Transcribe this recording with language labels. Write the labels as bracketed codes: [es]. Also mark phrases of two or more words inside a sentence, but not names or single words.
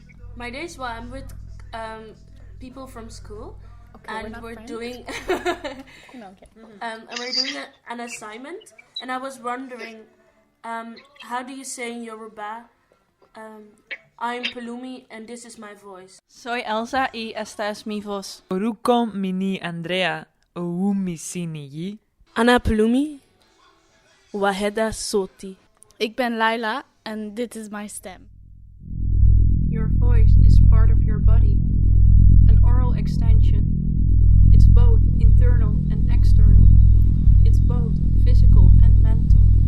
[en] My days, well, I'm with people from school, and we're doing and we're doing an assignment. And I was wondering, how do you say in Yoruba? I'm Pelumi and this is my voice. [es] Soy Elsa y esta es mi voz. [yo] Orúkọ mi ni Andrea, òun mi sì nìyí. [ar] أنا Pelumi، وهذا صوتي. [nl] Ik ben Laila and dit is my stem. [en] Your voice is part of your body, an oral extension. It's both internal and external. It's both physical and mental.